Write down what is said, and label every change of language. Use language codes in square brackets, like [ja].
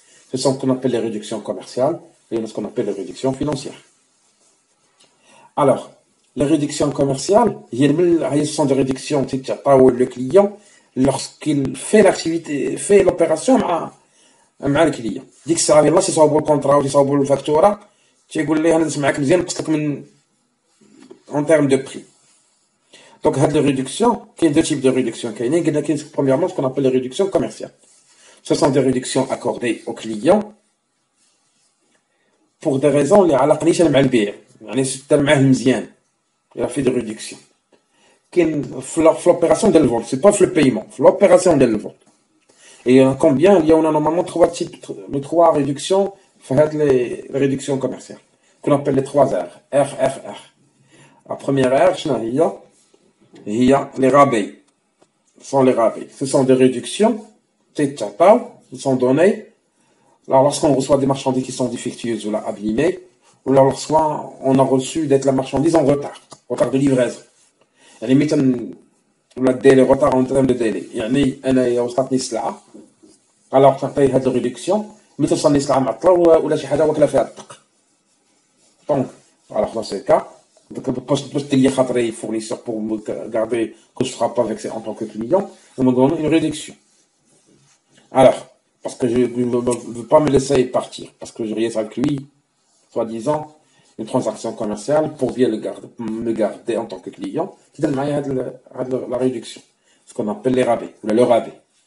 [fr] Ce sont ce qu'on appelle les réductions commerciales et ce qu'on appelle les réductions financières. Alors, les réductions commerciales, ce sont des réductions qui le client lorsqu'il fait l'activité, fait l'opération [ar] مع الكليون. ديك الساعه يلاه تيصاوبوا الكونطرا وتيصاوبوا الفاكتوره تيقول ليه انا دزت معاك مزيان نقص لك من [fr] en termes de prix. Donc هاد les réductions, il y a deux types de réductions كاينين. [ar] قلنا كاين [fr] premièrement ce qu'on appelle les réductions commerciales. Ce sont des réductions accordées aux clients pour des raisons [ar] اللي علاقنيش انا مع البيع, يعني دار معاه مزيان, [fr] il a fait des réductions. [ar] كاين في l'opération ديال الفولت, [fr] c'est pas [ar] في le paiement, في l'opération ديال الفولت. [fr] Et combien il y a normalement trois réductions, les réductions commerciales, qu'on appelle les 3 R. R. La première R, il y a les rabais. Ce sont les rabais. Ce sont des réductions, qui sont données lorsqu'on reçoit des marchandises qui sont défectueuses ou abîmées, ou lorsqu'on a reçu d'être la marchandise en retard de livraison. [ar] ولا ديلي [fr] retard en termes de délai. [ar] يعني انايا وصلتني السلعه alors تعطي هاد الريدكسيون ملي توصلني السلعه معطله ولا شي حاجه واكله فيها الدق. [fr] دونك alors dans ce cas [ar] باش تلي خاطري [fr] fournisseur pour me garder que je ne serai pas vexé en tant que client, on me donne une réduction. Alors parce que je ne veux pas me laisser partir parce que je reste avec lui soi-disant une transaction commerciale pour bien me garder en tant que client, qui donne la réduction, ce qu'on appelle les rabais, ou le rabais.